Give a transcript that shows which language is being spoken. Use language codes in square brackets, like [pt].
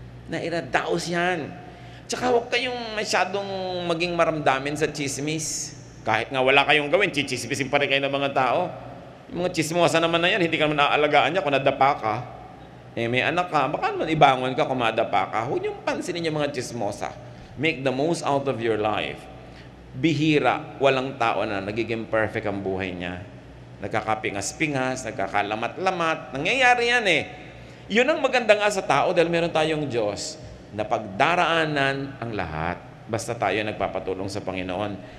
[tl] Nairadaos yan. Tsaka huwag kayong masyadong maging maramdamin sa chismis. Kahit nga wala kayong gawin, chichismisin pa rin kayo ng mga tao. Yung mga chismosa naman na yan, hindi ka naman naaalagaan niya kung nadapa ka. May anak ka, baka naman ibangon ka kung madapa ka. Huwag niyong pansinin yung mga chismosa. [en] Make the most out of your life. [tl] Bihira, walang tao na nagiging perfect ang buhay niya. Nagkakapingas-pingas, nagkakalamat-lamat. Nangyayari yan Yun ang maganda nga sa tao dahil meron tayong Diyos na pagdaraanan ang lahat. Basta tayo nagpapatulong sa Panginoon.